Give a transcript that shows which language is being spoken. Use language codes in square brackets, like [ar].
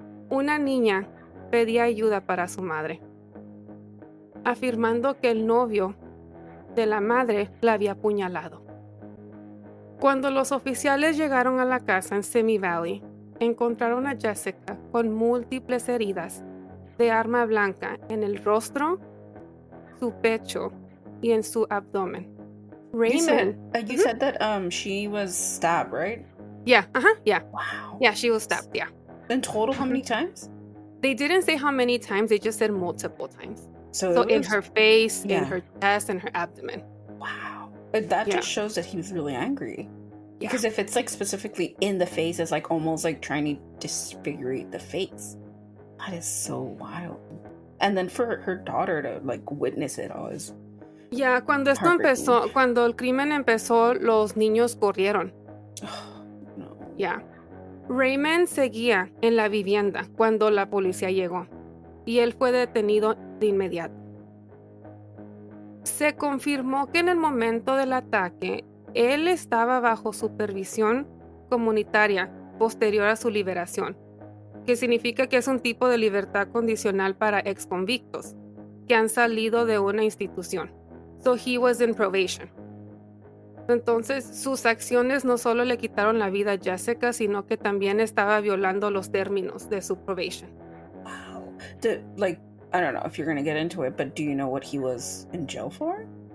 [es] Una niña pedía ayuda para su madre, afirmando que el novio de la madre la había apuñalado. Cuando los oficiales llegaron a la casa en Simi Valley, encontraron a Jessica con múltiples heridas de arma blanca en el rostro, su pecho y en su abdomen. [en] Raymond. You said that she was stabbed, right? Yeah, yeah. Wow. Yeah, she was stabbed, yeah. In total, how many times? They didn't say how many times, they just said multiple times. So in her face, yeah. in her chest, and her abdomen. Wow. But that just shows that he was really angry. Yeah. Because if it's like specifically in the face, it's like almost like trying to disfigurate the face. That is so wild. And then for her daughter to like witness it all is... [es] Ya, cuando esto empezó, cuando el crimen empezó, los niños corrieron. No. Ya. Raymond seguía en la vivienda cuando la policía llegó. y él fue detenido de inmediato. Se confirmó que en el momento del ataque, él estaba bajo supervisión comunitaria posterior a su liberación, que significa que es un tipo de libertad condicional para exconvictos que han salido de una institución. [en] So he was in probation. [es] Entonces, sus acciones no solo le quitaron la vida a Jessica, sino que también estaba violando los términos de su probation. [en] Wow. I don't know if you're going to get into it, but do you know what he was in jail for?